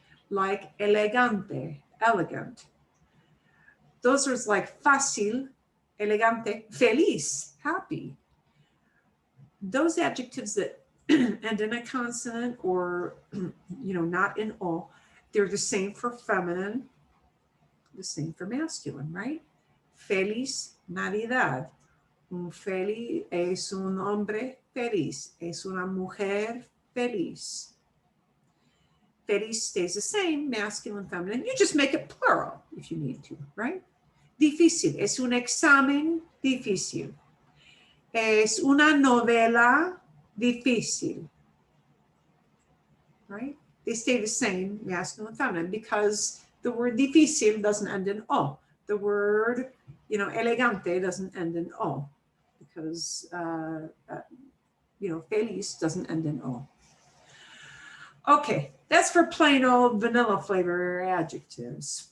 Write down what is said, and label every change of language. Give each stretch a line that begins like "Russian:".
English: Like elegante, elegant. Those are like fácil, elegante, feliz, happy. Those adjectives that end in a consonant or, you know, not in O, they're the same for feminine, the same for masculine, right?
Spanish: Feliz Navidad. Feliz es un hombre feliz. Es una mujer feliz.
English: Feliz stays the same, masculine, feminine. You just make it plural if you need to, right?
Spanish: Difícil. Es un examen difícil. Es una novela difícil, right?
English: They stay the same, masculine and feminine, because the word difícil doesn't end in O. The word, you know, elegante doesn't end in O, because, you know, feliz doesn't end in O. Okay, that's for plain old vanilla flavor adjectives.